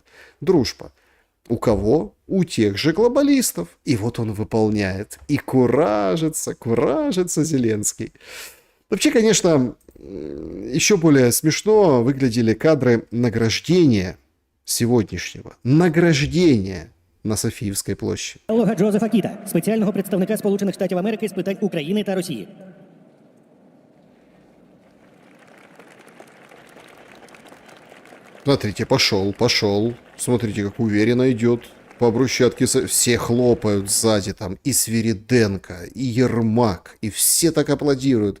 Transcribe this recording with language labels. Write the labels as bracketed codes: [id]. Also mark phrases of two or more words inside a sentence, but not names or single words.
[ru] Дружба. У кого? У тех же глобалистов. И вот он выполняет. И куражится Зеленский. Вообще, конечно, еще более смешно выглядели кадры награждения сегодняшнего. [uk] Награждения на Софіївській площі. Олега Джозефа Кіта, спеціального представника Сполучених Штатів Америки з питань України та Росії. [ru] Смотрите, пошел. Смотрите, как уверенно идет. По брусчатке все хлопают сзади там. И Свириденко, и Ермак. И все так аплодируют.